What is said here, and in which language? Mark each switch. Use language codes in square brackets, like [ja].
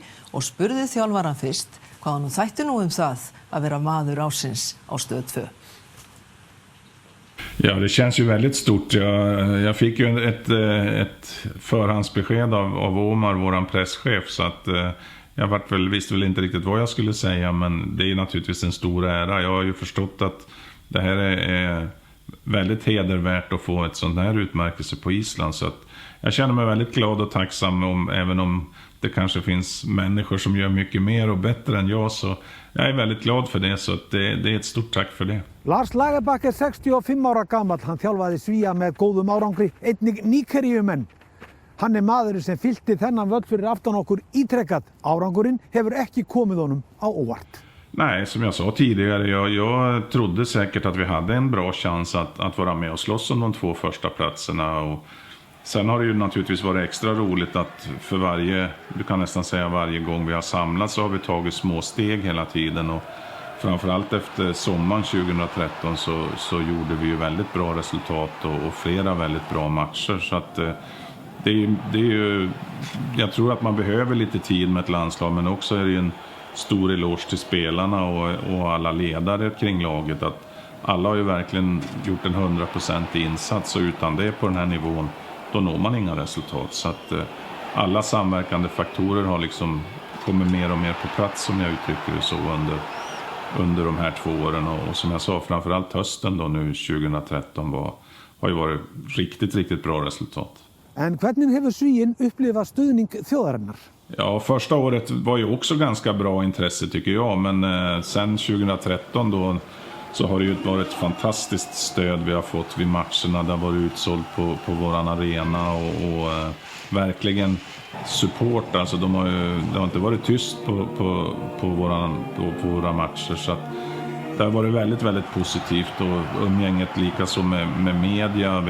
[is] Og spurði þjálfaran fyrst hvað hann þætti nú það att vara maður ársins á Stöð 2. [sv] Ja, det känns ju väldigt stort. Jag fick ju ett förhandsbesked av Omar, våran presschef, så att jag visste väl inte riktigt vad jag skulle säga, men det är naturligtvis en stor ära. Jag har ju förstått att det här är väldigt hedervärt att få ett sånt här utmärkelse på Island, så att jag känner mig väldigt glad och tacksam även om det kanske finns människor som gör mycket mer och bättre än jag, så jag är väldigt glad för det, så att det är ett stort tack för det. [is] Lars Lagerbäck er 65 ára gamall, hann þjálfaði Svía með góðum árangri, einnig Níkeríumenn. Hann er maðurinn sem fyllti þennan völl fyrir aftan okkur ítrekkat. Árangurinn hefur ekki komið honum á óvart. [sv] Nej, som jag sa tidigare, jag trodde säkert att vi hade en bra chans att vara med och slåss om de 2 första platserna, och sen har det ju naturligtvis varit extra roligt att för du kan nästan säga varje gång vi har samlats så har vi tagit små steg hela tiden, och framförallt efter sommaren 2013 så gjorde vi ju väldigt bra resultat och flera väldigt bra matcher. Så att det är ju, jag tror att man behöver lite tid med ett landslag, men också är det ju en stor eloge till spelarna och alla ledare kring laget att alla har ju verkligen gjort en 100% insats, och utan det på den här nivån då når man inga resultat. Så att alla samverkande faktorer har liksom kommit mer och mer på plats, som jag uttrycker det så, under de här 2 åren. Och som jag sa, framförallt hösten då nu 2013 har ju varit riktigt bra resultat. [is] En hvernig hefur Svíinn upplifað stuðning þjóðarinnar? [sv] Ja, första året var ju också ganska bra intresse tycker jag, men sen 2013 då så har det ju varit ett fantastiskt stöd vi har fått vid matcherna. Det har varit utsålt på våran arena och verkligen support. Alltså det har inte varit tyst på våra matcher, så att det har varit väldigt positivt, och umgänget lika så med media.